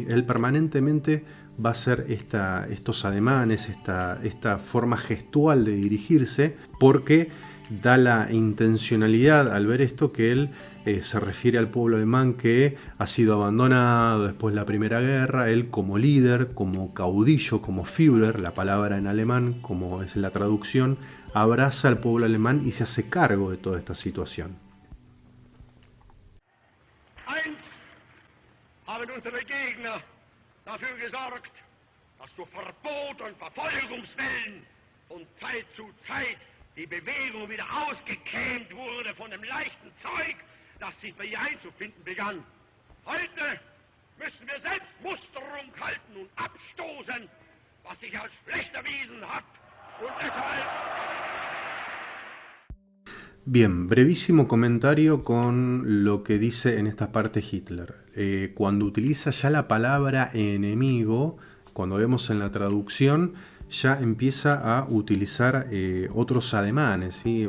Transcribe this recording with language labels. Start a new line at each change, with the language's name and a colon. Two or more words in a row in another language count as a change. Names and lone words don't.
Spanish: Él permanentemente va a hacer estos ademanes, esta forma gestual de dirigirse, porque da la intencionalidad al ver esto que él se refiere al pueblo alemán que ha sido abandonado después de la Primera Guerra. Él como líder, como caudillo, como Führer, la palabra en alemán, como es la traducción, abraza al pueblo alemán y se hace cargo de toda esta situación.
German: haben unsere Gegner dafür gesorgt, dass durch Verbot und Verfolgungswellen von Zeit zu Zeit die Bewegung wieder ausgekämmt wurde von dem leichten Zeug, das sich bei ihr einzufinden begann. Heute müssen wir selbst Musterung halten und abstoßen, was sich als schlecht erwiesen hat. Und deshalb...
Spanish: Bien, brevísimo comentario con lo que dice en esta parte Hitler. Cuando utiliza ya la palabra enemigo, cuando vemos en la traducción, ya empieza a utilizar otros ademanes, ¿sí?